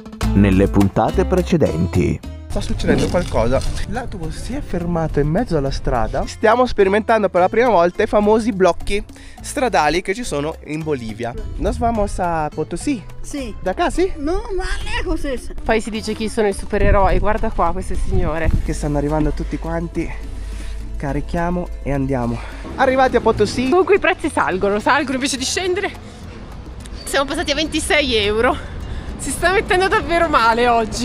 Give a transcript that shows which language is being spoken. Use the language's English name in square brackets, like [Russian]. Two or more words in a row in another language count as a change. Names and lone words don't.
[Italian] nelle puntate precedenti. Sta succedendo qualcosa. L'autobus si è fermato in mezzo alla strada. Stiamo sperimentando per la prima volta i famosi blocchi stradali che ci sono in Bolivia. [Spanish] Nos vamos a Potosí. [Italian] Sì. [Spanish] Da acá, sì? No, ma lejos es. [Italian] Poi si dice chi sono i supereroi, guarda qua queste signore. Che stanno arrivando tutti quanti. Carichiamo e andiamo. Arrivati a Potosí. Comunque i prezzi salgono invece di scendere. Siamo passati a 26 euro. Si sta mettendo davvero male oggi.